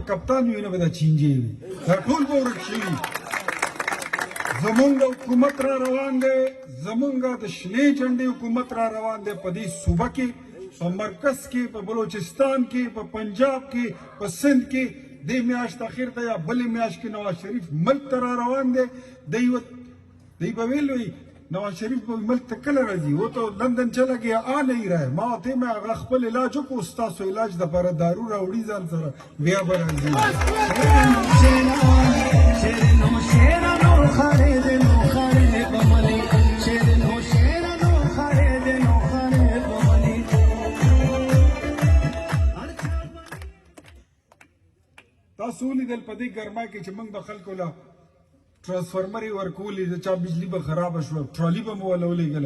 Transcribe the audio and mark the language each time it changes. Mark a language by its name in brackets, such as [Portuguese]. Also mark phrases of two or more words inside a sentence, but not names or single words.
[Pashto] کپتان وي نه به د چینجې وي دا ټول به ورک شوي زمونږ حکومت را روان دی زمونږ د شنې جنډې حکومت را روان دی په دې صوبه کې په مرکز کې په بلوچستان کې په پنجاب کې په سند کې دې میاشت اخر ته یا بلې میاشت کې نواز شریف ملک ته را روان دی دی به ویل وي نواز شریف په ملک ته کله راځي [Urdu] وہ تو لندن چلا گیا آ نہیں رہا ہے [Pashto] ما ته مې هغه خپل علاج وکړو ستاسو علاج دپاره دارو راوړي ځان سره بیا به راځي تاسو ولیدل په دې ګرمای کې چې موږ د خلکو له ट्रांसफार्मर ورکولې د چا بجلی به خراب شو ټرالی به مو ولولېږله